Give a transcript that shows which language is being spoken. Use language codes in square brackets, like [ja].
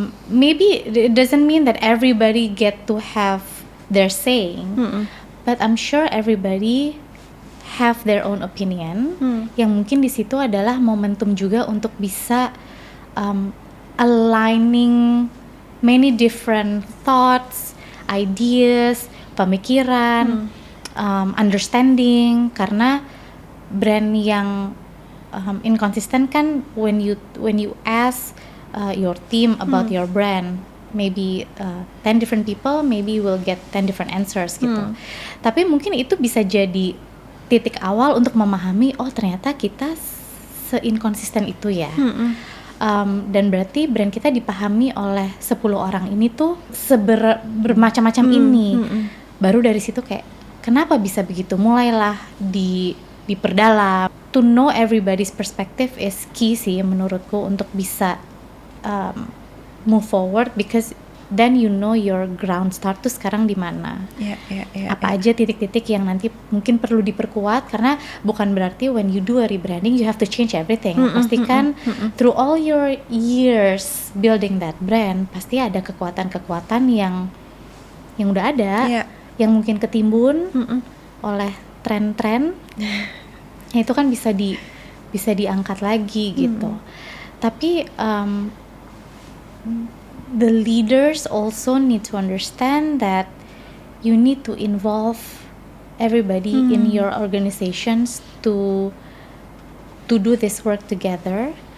[en] Maybe it doesn't mean that everybody get to have their saying, but I'm sure everybody have their own opinion. [id] Yang mungkin di situ adalah momentum juga untuk bisa [en] aligning many different thoughts, ideas, [id] pemikiran, understanding. Karena brand yang inconsistent kan, [en] when you ask your team about your brand, maybe 10 different people, maybe will get 10 different answers gitu. [id] Tapi mungkin itu bisa jadi titik awal untuk memahami, oh ternyata kita se-inconsistent itu ya. Dan berarti brand kita dipahami oleh 10 orang ini tuh bermacam-macam ini. Baru dari situ kayak kenapa bisa begitu? Mulailah diperdalam. [en] To know everybody's perspective is key [id] sih menurutku untuk bisa [en] move forward, because then you know your ground start [id] tuh sekarang di mana. Apa aja titik-titik yang nanti mungkin perlu diperkuat, karena bukan berarti [en] when you do a rebranding you have to change everything. [id] Pastikan [en] through all your years building that brand [id] pasti ada kekuatan-kekuatan yang udah ada, yang mungkin ketimbun oleh tren-tren. Itu kan bisa diangkat lagi gitu. [en] Tapi the leaders also need to understand that you need to involve everybody in your organizations to do this work together.